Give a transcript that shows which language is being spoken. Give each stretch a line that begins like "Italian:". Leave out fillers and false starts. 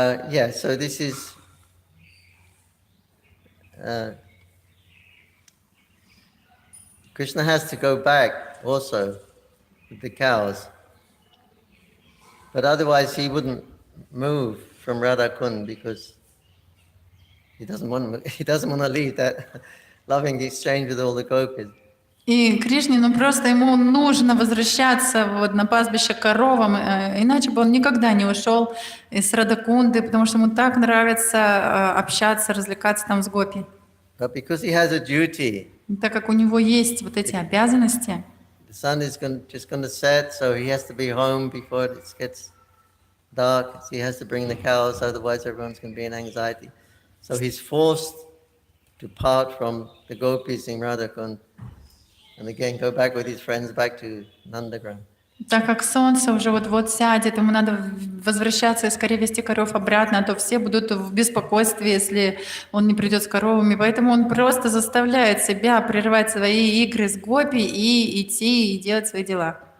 English: Yeah, so this is Krishna has to go back also with the cows, but otherwise he wouldn't move from Radhakund because he doesn't want to leave that loving exchange with all the gopis.
Russian: И Кришне, просто ему нужно возвращаться вот на пастбище к коровам, иначе бы он никогда не ушел из Радакунды, потому что ему так нравится общаться, развлекаться там с гопи.
English: But because he has a duty,
Russian: так как у него есть вот эти обязанности,
English: the sun is just going to set, so he has to be home before it gets dark. So he has to bring the cows, otherwise everyone's going to be in anxiety. So he's forced to part from the gopis in Radhakund. And again, go back with his friends back to Nandagram.
Russian: Так как солнце уже вот-вот сядет, ему надо возвращаться и скорее вести коров обратно, а то все будут в беспокойстве, если он не придет с коровами. Поэтому он просто заставляет себя прерывать свои игры с гопи и идти и делать свои дела.